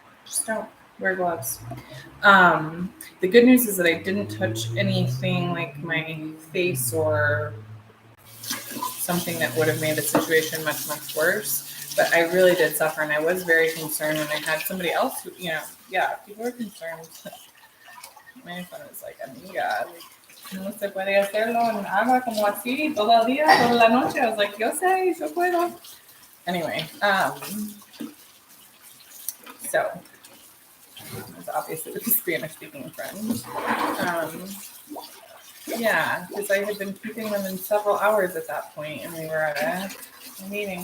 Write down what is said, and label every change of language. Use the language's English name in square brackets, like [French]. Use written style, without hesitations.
[English] Just don't wear gloves. The good news is that I didn't touch anything like my face or something that would have made the situation much, much worse. But I really did suffer, and I was very concerned. And I had somebody else who, people were concerned. My friend was like, [Spanish] amiga, no se puede hacerlo en agua como así todo el día, toda la noche. [English] I was like, [Spanish] yo sé, yo puedo. [English] Anyway, so it was obviously with a Spanish-speaking friend. Because I had been keeping them in several hours at that point, and we were at a meeting.